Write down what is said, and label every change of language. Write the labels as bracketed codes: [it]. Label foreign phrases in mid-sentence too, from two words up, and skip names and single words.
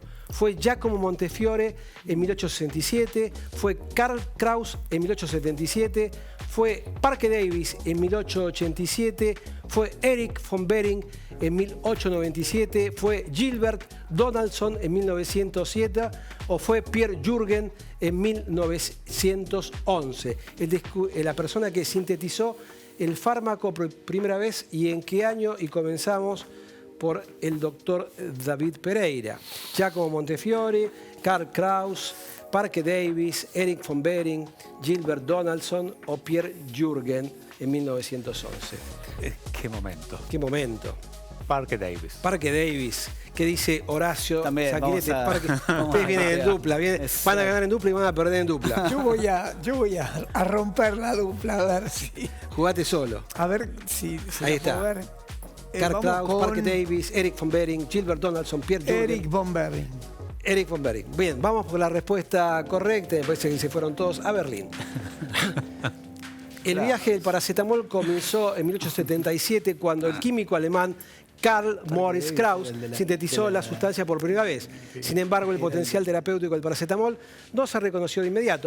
[es] Fue Giacomo Montefiore en 1867, fue Karl Kraus en 1877, fue Parke Davis en 1887, fue Erich von Behring en 1897, fue Gilbert Donaldson en 1907 o fue Pierre Jürgen en 1911. La persona que sintetizó el fármaco por primera vez y en qué año, y comenzamos por el doctor David Pereira. Giacomo Montefiore, Karl Kraus, Parke Davis, Erich von Behring, Gilbert Donaldson o Pierre Jürgen en 1911. ¿Qué momento? ¿Qué momento? Parke Davis. Parke Davis. ¿Qué dice Horacio Sanguinetti? Ustedes vienen en dupla, van a ganar en dupla y van a perder en dupla. Yo voy a romper la dupla, a ver si... Jugate solo. A ver si ahí está. Karl Kraus, Parke Davis, Erich von Behring, Gilbert Donaldson, Pierre Jürgen. Erich von Behring. Erich von Behring. Bien, vamos por la respuesta correcta. Me parece que se fueron todos a Berlín. El viaje del paracetamol comenzó en 1877 cuando el químico alemán Karl Moritz Kraus sintetizó la sustancia por primera vez. Sin embargo, el potencial terapéutico del paracetamol no se reconoció de inmediato.